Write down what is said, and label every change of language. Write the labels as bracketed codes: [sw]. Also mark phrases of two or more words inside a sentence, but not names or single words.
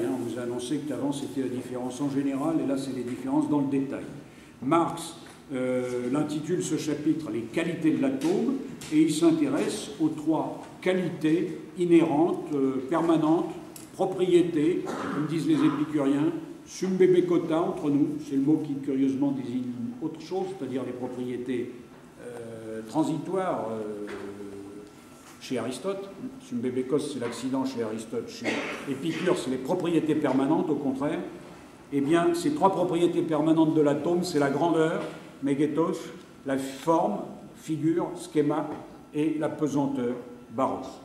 [fr] On vous a annoncé qu'avant c'était la différence en général, et là c'est les différences dans le détail. Marx l'intitule ce chapitre « Les qualités de l'atome » et il s'intéresse aux trois qualités inhérentes, permanentes, propriétés, comme disent les épicuriens, [el] συμβεβηκότα [fr] entre nous, c'est le mot qui curieusement désigne autre chose, c'est-à-dire les propriétés transitoires chez Aristote. [el] συμβεβηκός, [fr] c'est l'accident chez Aristote, chez Épicure, c'est les propriétés permanentes, au contraire. Eh bien, ces trois propriétés permanentes de l'atome, c'est la grandeur, mégatos, la forme, figure, schéma, et la pesanteur, baros.